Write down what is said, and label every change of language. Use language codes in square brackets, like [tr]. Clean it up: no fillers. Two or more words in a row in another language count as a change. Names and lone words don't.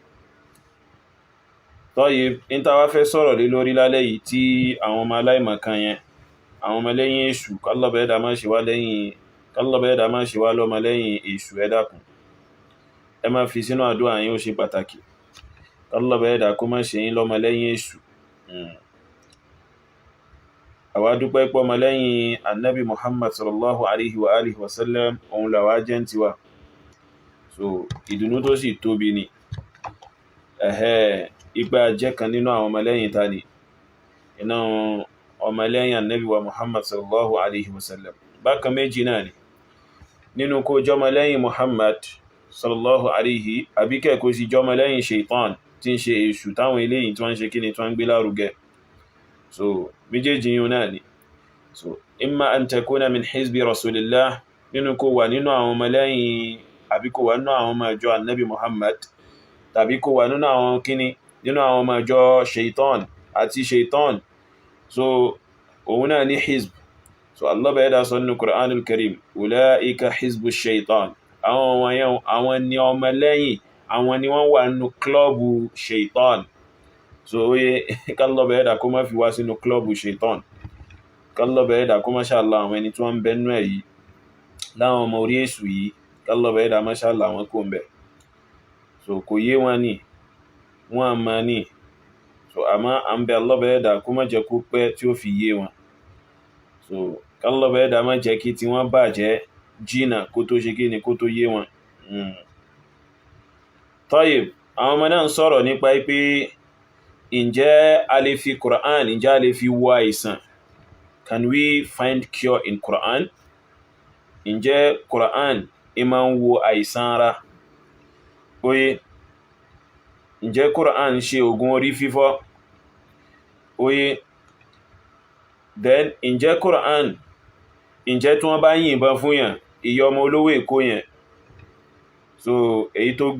[yo] Tọ́yì níta wá fẹ́ sọ̀rọ̀ lé lórí lálẹ́ yìí tí àwọn ọmọ aláìmọ̀kan yẹn, àwọn ọmọ lẹ́yìn èṣù, Allah Ọba ẹ̀dá má ṣe wá lọ́mọ lẹ́yìn èṣù, ẹ dákun ẹ má fi sínú àdúrà yín, ó ṣe pàtàkì. Allah Ọba ẹ̀dá kó má ṣe yín lọ́mọ lẹ́yìn èṣù. Àwa dúpẹ́ pé ọmọ lẹ́yìn [ar] النبي محمد صلى الله عليه وعلى آله وسلم [yo] òun làwá jẹ́ ń tiwa, so ìdùnnú tó sì tóbi ni ipa jẹ́ kan nínú àwọn ọmọlẹ́yìn tani, iná ọmọlẹ́yìn annabi wa Muhammad [ar] صلى الله عليه وسلم. [yo] Bákan méjì náà ni nínú kó jọmọlẹ́yìn Muhammad [ar] صلى الله عليه [yo] àbíkẹ́ kó sì jọmọlẹ́yìn shaitan tí ń ṣe èṣù táwọn eléyìn tí wọ́n ń ṣe kíni tí wọ́n ń gbé lárugẹ. So méjèèjì yìí náà ni, [ar] so إما أن تكون من حزب رسول الله, [yo] nínú kó wà nínú àwọn ọmọlẹ́yìn àbí kó wà nínú àwọn ọmọ ìjọ annabi Muhammad, tàbí kó wà nínú àwọn kíni, nínú àwọn ọmọ ìjọ shaitan àti shaitan, so òun náà ní hizb. So Allah Ọba ẹ̀dá sọ nínú Qur'anul Karim, [ar] أولئك حزب الشيطان, [yo] àwọn ni ọmọlẹ́yìn, àwọn ni wọ́n wà nínú klọ́bù shaitan. So oye Allah Ọba ẹ̀dá kó má fi wá sínú klọ́bù shaitan, Allah Ọba ẹ̀dá kó má ṣàlá àwọn ẹni tí wọ́n ń bẹnú ẹ̀ yìí láwọn ọmọ orí èṣù yìí, Allah Ọba ẹ̀dá má ṣàlá wọn kó ń bẹ̀. So kò yé wọn ní, wọ́n a máa ní, so àmá à ń bẹ Allah Ọba ẹ̀dá kó má jẹ́ kó pẹ́ tí ó fi yé wọn, so Allah Ọba ẹ̀dá má jẹ́ kí tí wọ́n bàjẹ́ jìnà kó tó ṣe kí ni kó tó yé wọn. Tayyib, àwọn ọmọ náà ń sọ̀rọ̀ nípa pé ǹjẹ́ a lè fi Quran, ǹjẹ́ a lè fi wo àìsàn? [en] Can we find cure in Quran? [yo] Ǹjẹ́ Quran máa ń wo àìsàn ara? Oye, ǹjẹ́ Quran ṣe ògùn orí fífọ́? Oye, then ǹjẹ́ Quran, ǹjẹ́ tí wọ́n bá yìnbọn fún yàn, ìyá ọmọ olówó Èkó yẹn, so èyí